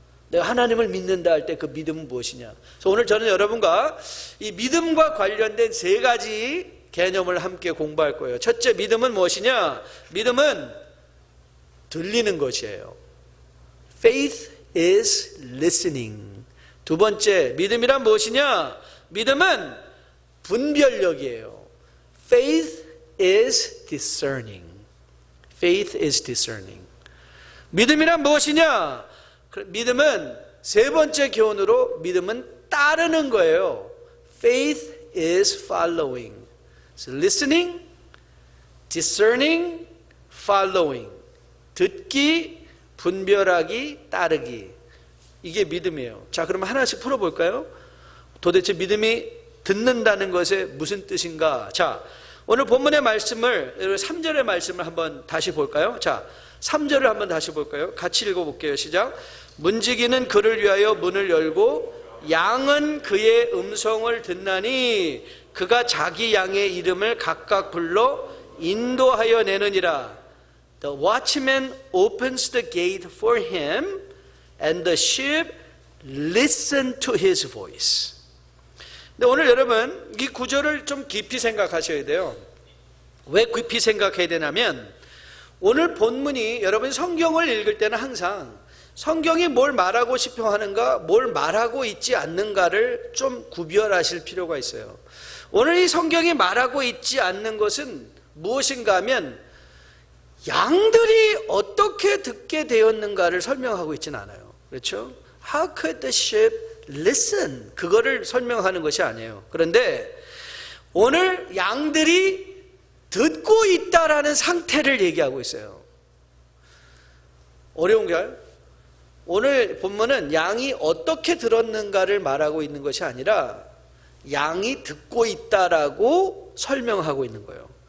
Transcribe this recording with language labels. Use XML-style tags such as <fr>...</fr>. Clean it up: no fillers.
<ko>내가 하나님을 믿는다 할 때 그 믿음은 무엇이냐. 그래서 오늘 저는 여러분과 이 믿음과 관련된 3가지 개념을 함께 공부할 거예요. 첫째, 믿음은 무엇이냐? 믿음은 들리는 것이에요.</ko> <en>Faith is listening.</en> <ko>2번째, 믿음이란 무엇이냐? 믿음은 분별력이에요.</ko> <en>Faith is discerning. Faith is discerning.</en> <ko>믿음이란 무엇이냐? 믿음은 세 번째 교훈으로 믿음은 따르는 거예요.</ko> <en>Faith is following. So listening, discerning, following.</en> <ko>듣기, 분별하기, 따르기. 이게 믿음이에요. 자, 그럼 하나씩 풀어볼까요? 도대체 믿음이 듣는다는 것에 무슨 뜻인가? 자, 오늘 본문의 말씀을 3절의 말씀을 한번 다시 볼까요? 자, 3절을 한번 다시 볼까요? 같이 읽어볼게요. 시작. 문지기는 그를 위하여 문을 열고 양은 그의 음성을 듣나니 그가 자기 양의 이름을 각각 불러 인도하여 내느니라.</ko> <en>The watchman opens the gate for him and the sheep listen to his voice.</en> <ko>근데 오늘 여러분 이 구절을 좀 깊이 생각하셔야 돼요. 왜 깊이 생각해야 되냐면 오늘 본문이 여러분 성경을 읽을 때는 항상 성경이 뭘 말하고 싶어 하는가, 뭘 말하고 있지 않는가를 좀 구별하실 필요가 있어요. 오늘 이 성경이 말하고 있지 않는 것은 무엇인가 하면 양들이 어떻게 듣게 되었는가를 설명하고 있지는 않아요. 그렇죠?</ko> <en>How could the sheep listen?</en> <ko>그거를 설명하는 것이 아니에요. 그런데 오늘 양들이 듣고 있다라는 상태를 얘기하고 있어요. 어려운가요? 오늘 본문은 양이 어떻게 들었는가를 말하고 있는 것이 아니라 양이 듣고 있다라고 설명하고 있는 거예요.</ko>